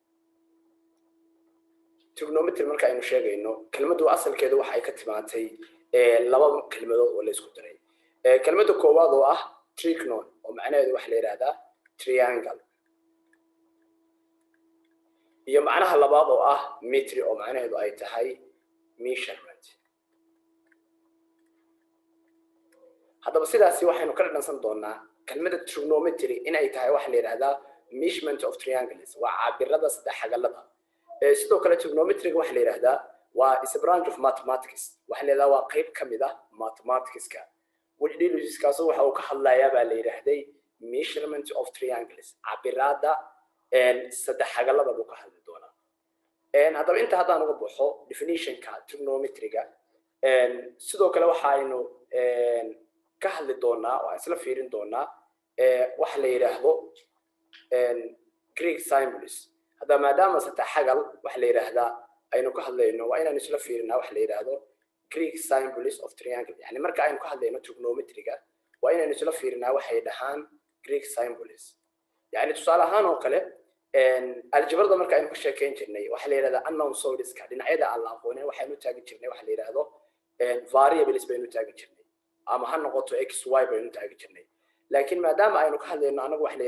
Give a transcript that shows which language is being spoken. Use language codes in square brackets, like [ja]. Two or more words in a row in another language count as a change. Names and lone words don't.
[so] trigonometry markaynu sheegayno kelmadu asalkeedu waxa ay ka timaatay laba kelmadood oo la isku daray kelmadu koowaad oo ah trigonon oo macnaheedu waxa la yiraahdaa triangle iyo macnaha labaad oo ah metri oo macnaheedu ay tahay measurement hadaba sidaasi waxaynu ka dhansan doonaa kelmadda trigonometry in ay tahay waxa la yiraahdaa [en] measurement of triangles [so] waa cabirada saddex xagalada sidoo kale trigonometry waxa la yiraahdaa waa [en] is a branch of mathematics [so] waxa la yiraahdaa waa qayb kamid ah mathematics-ka wajdiiluskaas waxa uu ka hadlayaa baa la yiraahday [en] measurement of triangles [so] cabirada saddex xagalada buu ka hadli doonaa hadaba inta haddaan uga baxo definition-ka trigonometry-ga sidoo kale waxa aynu ka hadli doonaa oo isla fiirin doonaa waxa la yiraahdo [en] Greek symbols [so] hadaba maadaama saddex xagal waxa la yiraahdaa aynu ka hadlayno waa inaan isla fiirinaa waxa la yiraahdo [en] Greek symbols of triangle [so] yani marka aynu ka hadlayno trigonometry-ga waa inaan isla fiirinaa waxay dhahaan [en] Greek symbols [so] yani tusaale ahaan oo kale aljabrada marka aynu ka sheekeyn jirnay waxa la yiraahdaa [en] unknown solids-ka [so] dhinacyada aan la aqoonin waxaynu taagi jirnay waxa la yiraahdo variables baynu taagi jirnay ama ha noqoto x y baynu taagi jirnay laakiin maadaama aynu ka hadlayno anagu waxa la